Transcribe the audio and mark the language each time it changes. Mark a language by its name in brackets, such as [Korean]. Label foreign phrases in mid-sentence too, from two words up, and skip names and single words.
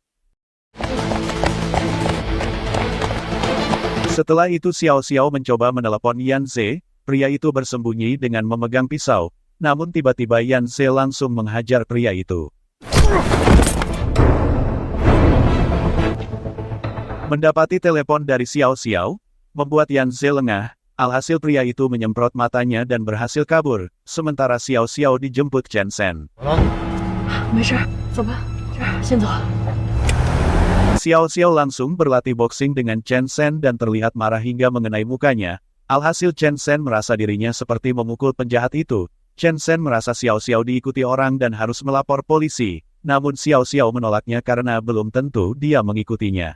[Indonesian] Setelah itu Xiao Xiao mencoba menelepon Yan Ze, pria itu bersembunyi dengan memegang pisau, namun tiba-tiba Yan Ze langsung menghajar pria itu. Mendapati telepon dari Xiao Xiao, membuat Yan Ze lengah, alhasil pria itu menyemprot matanya dan berhasil kabur, sementara Xiao Xiao dijemput Chen Sen. [Chinese] 没事，走吧，这儿先走。 [Indonesian] Xiao Xiao langsung berlatih boxing dengan Chen Sen dan terlihat marah hingga mengenai mukanya, alhasil Chen Sen merasa dirinya seperti memukul penjahat itu. Chen Sen merasa Xiao Xiao diikuti orang dan harus melapor polisi, namun Xiao Xiao menolaknya karena belum tentu dia mengikutinya.